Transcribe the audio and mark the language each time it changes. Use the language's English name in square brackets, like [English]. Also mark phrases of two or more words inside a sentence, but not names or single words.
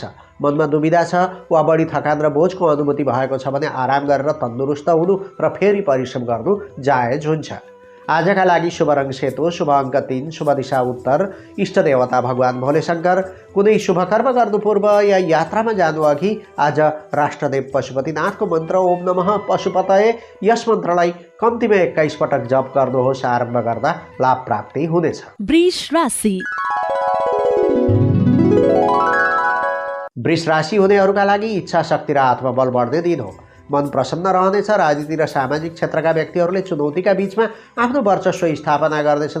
[Nepali] मनमा दुविधा छ वा बढी थकान र बोझको अनुभूति भएको छ भने आराम गरेर तन्दुरुस्त हुनु र फेरि परिश्रम गर्नु जायज हुन्छ। आजका लागि शुभ रङ सेतो, शुभ अङ्क 3, शुभ दिशा उत्तर, इष्ट देवता भगवान भोले शङ्कर। कुनै शुभ कर्म गर्नु पूर्व या यात्रामा जानु अघि आज राष्ट्रदेव पशुपतिनाथको मन्त्र [Sanskrit] ओम नमः पशुपतये, [Nepali] यस मन्त्रलाई कम्तीमा 21 पटक जप गर्नुहोस्। आरम्भ गर्दा लाभ प्राप्ति हुनेछ। वृष राशि वृष राशि हुनेहरूका लागि इच्छा शक्ति र आत्मबल बढ्ने दिन हो। मन प्रसन्न रहनेछ। राजनीति र सामाजिक क्षेत्रका व्यक्तिहरूले चुनौतीका बीचमा आफ्नो वर्चस्व स्थापना गर्नेछन्।